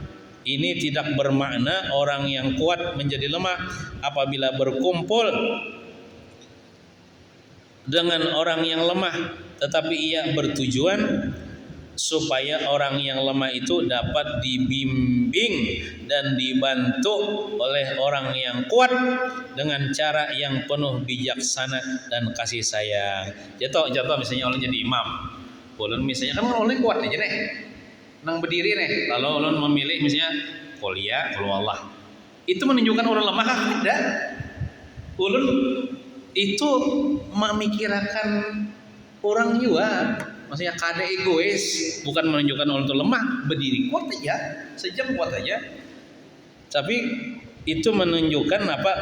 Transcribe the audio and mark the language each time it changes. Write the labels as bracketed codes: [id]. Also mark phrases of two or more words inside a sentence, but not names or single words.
[ms] Ini tidak bermakna orang yang kuat menjadi lemah apabila berkumpul dengan orang yang lemah, tetapi ia bertujuan supaya orang yang lemah itu dapat dibimbing dan dibantu oleh orang yang kuat dengan cara yang penuh bijaksana dan kasih sayang. [bjn] Contoh misalnya ulun jadi imam, ulun misalnya kan ulun kuat aja nih, nang berdiri nih, lalu ulun memilih misalnya kuliah kalau Allah, itu menunjukkan orang lemah kah? Tidak. Ulun itu memikirkan orang juga. Maksudnya kada egois, bukan menunjukkan orang itu lemah, berdiri kuat aja, sejam kuat aja. Tapi itu menunjukkan apa?